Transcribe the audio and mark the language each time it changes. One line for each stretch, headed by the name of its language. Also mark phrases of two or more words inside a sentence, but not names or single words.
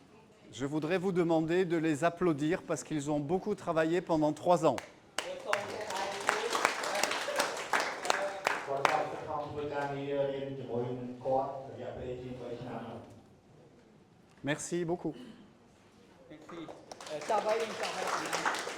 French: Je voudrais vous demander de les applaudir parce qu'ils ont beaucoup travaillé pendant 3 ans.
Khmer: គាត់បានខំធ្វើការងាររៀនជាមួយនឹងគាត់រយៈពេលជាង 3 ឆ្នាំ
French: Merci beaucoup.
Khmer: ចាប់ហើយចាប់ហើយ